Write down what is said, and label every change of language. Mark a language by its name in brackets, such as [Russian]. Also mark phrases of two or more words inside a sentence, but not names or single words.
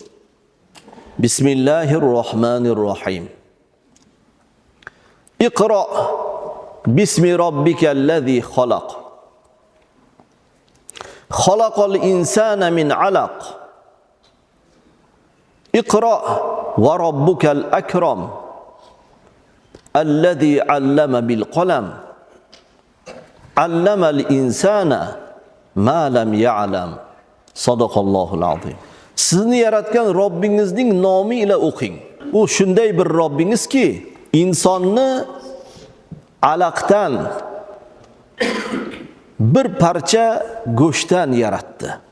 [Arabic] بسم الله الرحمن الرحيم. اقرأ باسم ربك الذي خلق. خلق الإنسان من علق. اقرأ وربك الأكرم. الذي علم بالقلم. علم الإنسان ما لم يعلم. صدق الله العظيم. [Uzbek] Sizni yaratgan Robbingizning nomi ila o'qing. U shunday bir Robbingizki, insonni alaqdan bir parcha go'shtdan yaratdi.